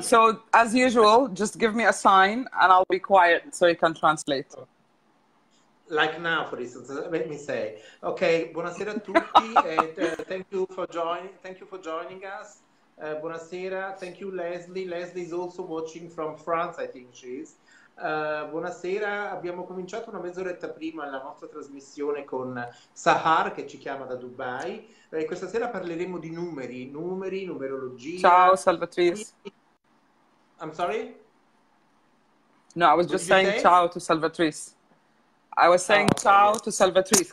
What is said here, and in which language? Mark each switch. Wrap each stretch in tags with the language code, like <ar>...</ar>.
<en>So as usual, just give me a sign and I'll be quiet so you can translate. Like now, for instance, let me say, okay,</en> <it>buonasera a tutti,</it> <en>thank you for joining us. Buonasera, thank you Leslie. Leslie is also watching from France, I think she is.</en> <it>Buonasera, abbiamo cominciato una mezz'oretta prima la nostra trasmissione con Sahar che ci chiama da Dubai. Questa sera parleremo di numeri, numerologia. Ciao, Salvatrice.</it> <en>I'm sorry? No, I was just saying ciao to Salvatrice. I was saying ciao to Salvatrice.</en>